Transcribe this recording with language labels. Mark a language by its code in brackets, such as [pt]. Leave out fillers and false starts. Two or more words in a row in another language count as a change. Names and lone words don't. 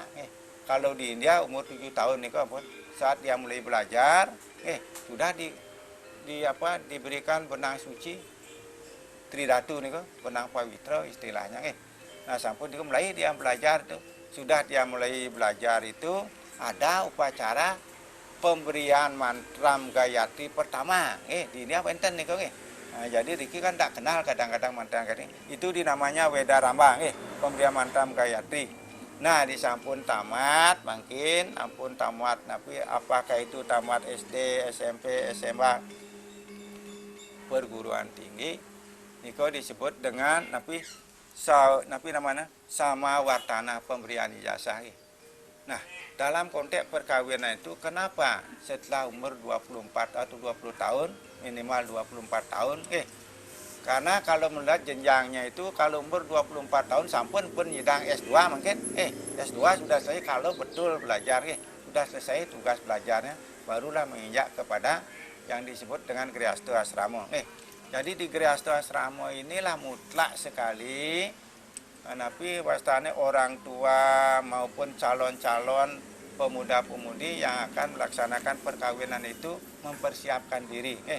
[id] Kalau di India umur 7 tahun nih ampun, saat dia mulai belajar, sudah diberikan benang suci tridatu nih benang pawitra istilahnya Nah, sampun mulai dia belajar tuh. Sudah dia mulai belajar itu ada upacara pemberian mantram Gayatri pertama. Di India wenten nih Nah, jadi Riki kan tak kenal kadang-kadang mantra Gayatri. Itu dinamanya Weda Ramba, pemberian mantram Gayatri. Nah, di sampun tamat, mungkin ampun tamat, tapi apakah itu tamat SD, SMP, SMA, perguruan tinggi, niko disebut dengan napi namanya sama wartana pemberian ijazah. Nah, dalam konteks perkawinan itu kenapa setelah umur 24 atau 20 tahun minimal 24 tahun karena kalau melihat jenjangnya itu kalau umur 24 tahun [ban] sampun pun nyidang [id] S2 mungkin S2 sudah selesai kalau betul belajar sudah selesai tugas belajarnya barulah menginjak kepada yang disebut dengan Grihasto Asrama jadi di Grihasto Asrama inilah mutlak sekali tapi wastane orang tua maupun calon-calon pemuda-pemudi yang akan melaksanakan perkawinan itu mempersiapkan diri